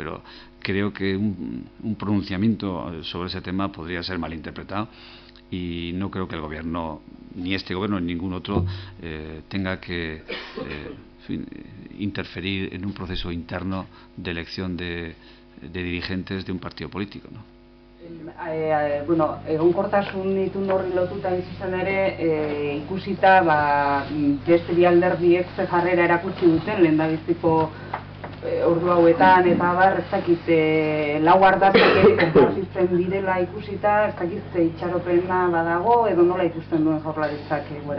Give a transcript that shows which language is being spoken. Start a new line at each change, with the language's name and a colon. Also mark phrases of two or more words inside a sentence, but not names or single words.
Spanish: Pero creo que un pronunciamiento sobre ese tema podría ser malinterpretado y no creo que el gobierno, ni este gobierno ni ningún otro, tenga que en fin, interferir en un proceso interno de elección de dirigentes de un partido político, ¿no?
Basque: Bueno, egonkortasun itun horri lotuta izan ere, ikusita beste bi alderdiek ze jarrera erakutsi duten lehendabiziko ordu hauetan eta ez dakit lau ardatzak ere konpartitzen direla ikusita, ez dakit ze itxaropena badago edo nola ikusten duen Jaurlaritzak egoera.